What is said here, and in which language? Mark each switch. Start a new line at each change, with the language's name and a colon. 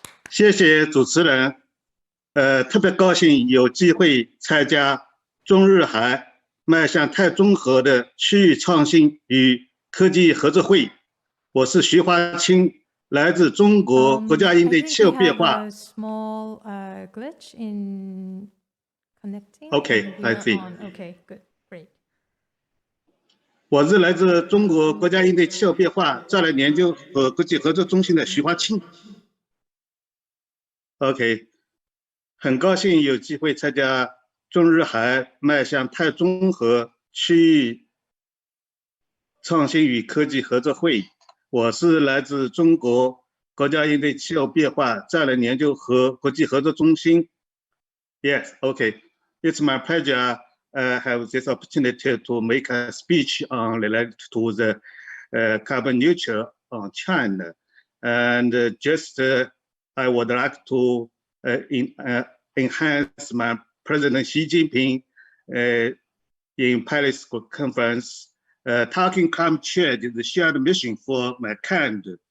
Chinese: 谢谢主持人，特别高兴有机会参加中日韩迈向碳中和的区域创新与科技合作会。我是徐华清，来自中国国家应对气候变化。
English: Small glitch in connecting. Okay, I see. Okay, good, great.
Chinese: 我是来自中国国家应对气候变化战略研究和国际合作中心的徐华清。 OK， 很高兴有机会参加中日韩迈向碳中和区域创新与科技合作会。我是来自中国国家应对气候变化战略研究和国际合作中心。
English: Yes, okay. It's my pleasure have this opportunity to make a speech on related to the carbon neutral on China. And just I would like to enhance my President Xi Jinping in Paris conference, talking climate change is the shared mission for mankind.